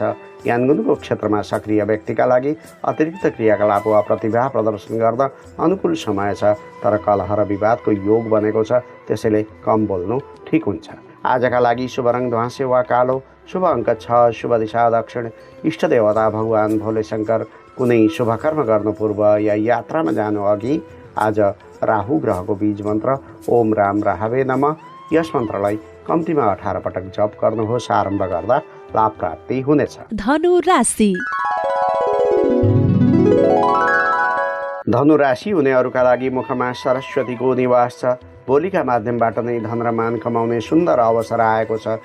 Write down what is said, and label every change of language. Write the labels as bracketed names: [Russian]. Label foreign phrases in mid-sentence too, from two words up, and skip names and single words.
[Nepali] ज्ञानगुणको क्षेत्रमा सक्रिय व्यक्तिका लागि अतिरिक्त क्रियाकलाप वा प्रतिभा प्रदर्शन गर्न अनुकूल समय छ, तर कलह र विवादको योग बनेको छ, त्यसैले कम बोल्नु ठिक हुन्छ। आजका लागि शुभ रङ ध्वाँसे वा कालो, शुभ अङ्क 6, शुभ दिशा दक्षिण, इष्टदेवता भगवान् भोले शङ्कर। कुनै शुभ कर्म गर्नु पूर्व या यात्रामा जानु अघि आज राहु ग्रहको बीज मन्त्र [Sanskrit] ओम राम राहवे नमः [Nepali] यस मन्त्रलाई कम्तीमा 18 पटक जप गर्नुहोस्। आरम्भ गर्दा लाभ प्राप्ति हुनेछ। धनु राशि। धनु राशि हुनेहरूका लागि मुखमा सरस्वतीको निवास छ। बोलीका माध्यमबाट नै धन र मान कमाउने सुन्दर अवसर आएको छ।